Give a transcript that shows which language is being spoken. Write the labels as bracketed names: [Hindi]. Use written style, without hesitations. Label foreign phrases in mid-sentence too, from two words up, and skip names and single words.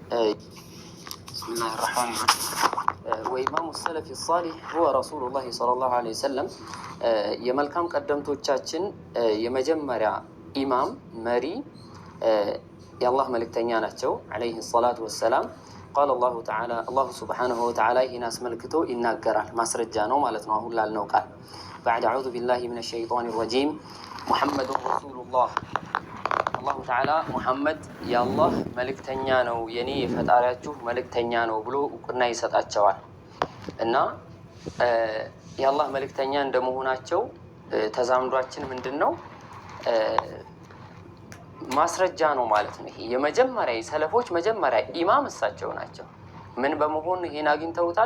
[Arabic] بسم الله الرحمن الرحيم. وإمام السلف الصالح هو رسول الله صلى الله عليه وسلم. [Amharic] የመልካም ቀደምቶቻችን የመጀመሪያ ኢማም መሪ የአላህ መልእክተኛ ናቸው [Arabic] عليه الصلاة والسلام. قال الله تعالى الله سبحانه وتعالى [Amharic] ይህን አስመልክቶ ይናገራል። ማስረጃ ነው ማለት ነው አሁን ላልነው ቃል። [Arabic] بعد أعوذ بالله من الشيطان الرجيم محمد رسول الله. الله تعالى [Amharic] ሙሐመድ የአላህ መልእክተኛ ነው የኔ የፈጣሪያችሁ መልእክተኛ ነው ብሎ እውቅና ይሰጣቸዋል። እና የአላህ መልእክተኛ እንደመሆናቸው ተዛምዷችን ምንድን ነው? ማስረጃ ነው ማለት ነው። ይሄ የመጀመሪያ የሰለፎች መጀመሪያ ኢማም እሳቸው ናቸው። ምን በመሆን ይሄን አግኝተውታል?